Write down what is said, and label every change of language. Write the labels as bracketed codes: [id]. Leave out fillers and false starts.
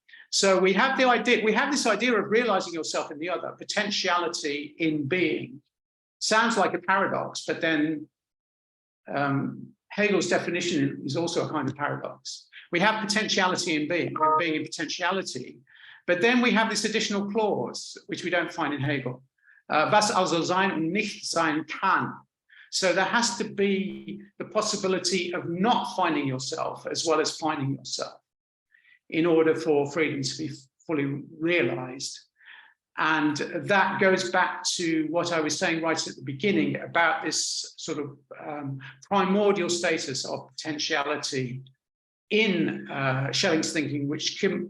[en] So we have this idea of realizing yourself in the other, potentiality in being. Sounds like a paradox, but then Hegel's definition is also a kind of paradox. We have potentiality in being in potentiality, but then we have this additional clause, which we don't find in Hegel. [de] Was also sein und nicht sein kann. [en] So there has to be the possibility of not finding yourself as well as finding yourself in order for freedom to be fully realized. And that goes back to what I was saying right at the beginning about this sort of primordial status of potentiality in Schelling's thinking, which